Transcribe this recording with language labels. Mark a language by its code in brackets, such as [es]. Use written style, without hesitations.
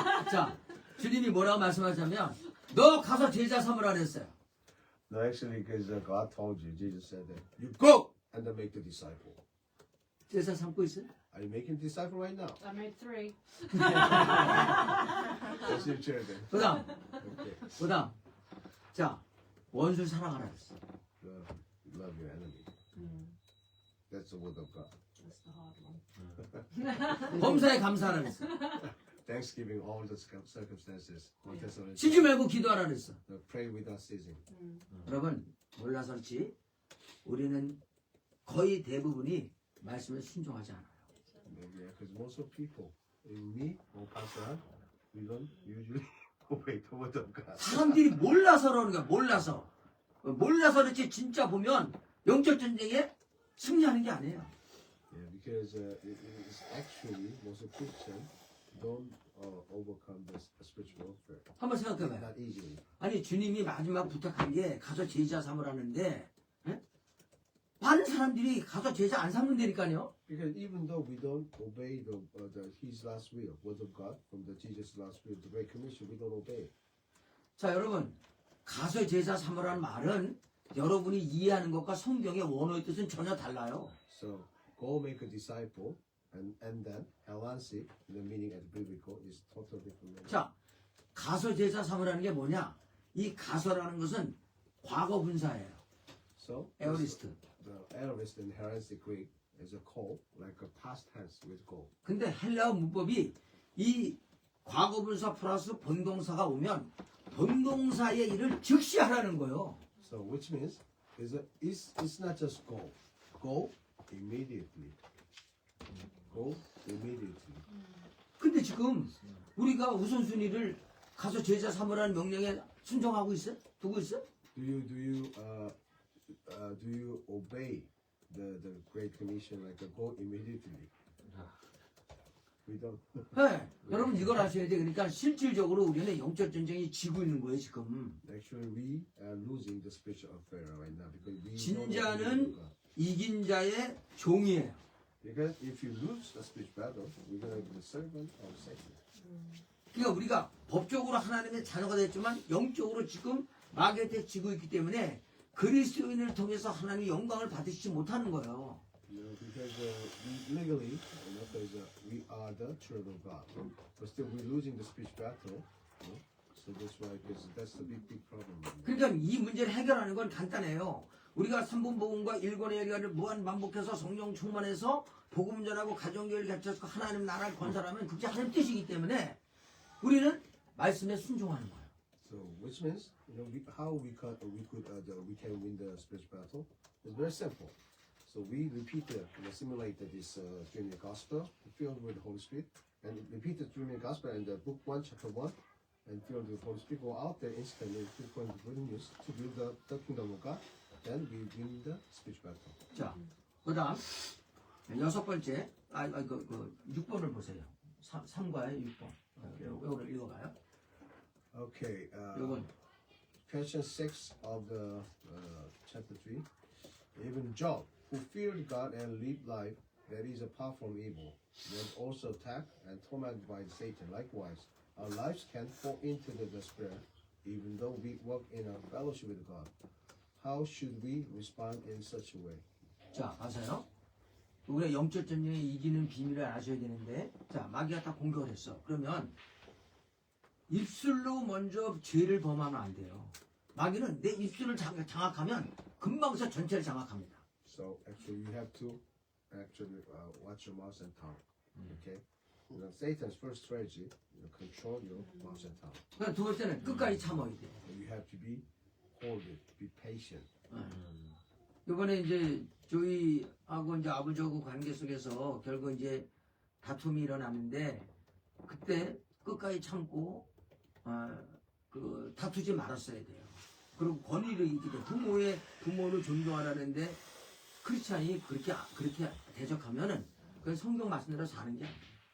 [ko] 자, 주님이 뭐라고 말씀하자면 너 가서 제자 삼으라 그랬어요. [en] No, actually, because God told you, Jesus said that you go and then make the disciple. [ko] 제자 삼고 있어요? [en] Are you making disciple right now? I made 3. That's your children. [ko] 그다음, [en] Okay. [ko] 자, 원수 사랑하라 그랬어. [en] Love your enemy. That's the word of God. That's the hard one. [ko] 범사에 감사하라 그랬어. [en] Thanksgiving all the circumstances. [ko] 쉬지 말고 기도하라 그랬어. [en] Pray without ceasing. [ko] 여러분 몰라서 그렇지 우리는 거의 대부분이 말씀에 순종하지 않아요. [en] Yeah, because most of people, me or Pastor, we don't usually obey the word of God. [ko] 사람들이 몰라서 그러는 거야. 몰라서 그렇지 진짜 보면 영적 전쟁에 승리하는 게 아니에요. [en] Yeah, because it's actually most of Christians don't overcome this spiritual warfare. [ko] 한번 생각해봐요. [en] Not easily. [ko] 아니 주님이 마지막 부탁한 게 가서 제자 삼으라는데 많은 사람들이 가서 제자 안 삼는다니까요. [en] Because even though we don't obey His last will, word of God, from the Jesus' last will, the Great Commission, we don't obey. [ko] 자, 여러분, 가서 제자 삼으라는 말은 여러분이 이해하는 것과 성경의 원어의 뜻은 전혀 달라요. [en] So go make a disciple, and then Hellensic, the meaning at biblical is totally different. [ko] 자, 가서 제자 삼으라는 게 뭐냐? 이 가서라는 것은 과거 분사예요. [en] So [ko] 에어리스트. [en] the aorist in Hellensic Greek is a call, like a past tense with go. [ko] 근데 헬라어 문법이 이 과거 분사 플러스 본동사가 오면 본동사의 일을 즉시 하라는 거예요. [en] So which means it's not just go. Go immediately. Go immediately. [ko] 근데 지금 우리가 우선순위를 가서 제자 삼으라는 명령에 순종하고 있어요? 두고 있어요? [en] Do you obey the Great Commission like go immediately? We don't. [ko] 네, 여러분 이걸 아셔야 돼. 그러니까 실질적으로 우리는 영적 전쟁이 지고 있는 거예요 지금. [en] Actually, we are losing the spiritual affair right now because we don't [ko] 진자는 [en] obey God. [ko] 이긴 자의 종이에요. [en] Because if you lose the spiritual battle, you're gonna be the servant of Satan. [ko] 그러니까 우리가 법적으로 하나님의 자녀가 됐지만 영적으로 지금 마귀한테 지고 있기 때문에 그리스도인을 통해서 하나님의 영광을 받으시지 못하는 거예요. [en] Because we legally, because we are the children of God, but still we're losing the spiritual battle. So that's why, because that's the big problem. [ko] 그러니까 이 문제를 해결하는 건 간단해요. 우리가 3분 복음과 1권의 얘기를 무한 반복해서 성령 충만해서 복음 전하고 가정교회를 갖춰서 하나님 나라를 건설하면 그게 하나님 뜻이기 때문에 우리는 말씀에 순종하는 거예요. [en] So, which means, how we can win the spiritual battle? It's very simple. So we repeat simulate this dreaming gospel filled with the Holy Spirit, and repeat the dreaming gospel in the book 1, chapter 1, and filled with the Holy Spirit. Go out there instantly to point the good news to build the kingdom of God. Then we win the spiritual battle. [ko] 자, 그다음 여섯 번째, 6번을 보세요. 3과의 6번. 이거를 읽어봐요. [en] Okay. [ko] 이건 [en] Question 6 of the chapter 3. Even Job, who feared God and lived life that is apart from evil, was also attacked and tormented by Satan. Likewise, our lives can fall into the despair, even though we walk in a fellowship with God. How should we respond in such a way? [ko] 자, 아세요? 우리가 영적 전쟁에 이기는 비밀을 아셔야 되는데, 자, 마귀가 다 공격을 했어. 그러면 입술로 먼저 죄를 범하면 안 돼요. 마귀는 내 입술을 장악하면 금방서 전체를 장악합니다. [en] So actually, you have to watch your mouth and tongue. Okay. Satan's first strategy, control your mouth and tongue. [ko] 그러니까 두 번째는 끝까지 참아야 돼. [en] You have to be holy, be patient. [ko] 이번에 이제 조이하고 이제 아버지하고 관계 속에서 결국 이제 다툼이 일어났는데 그때 끝까지 참고 다투지 말았어야 돼요. 그리고 권위를 있기 때문에 부모를 존중하라는데 크리스찬이 그렇게 대적하면은 그 성경 말씀대로 사는 게 아니에요.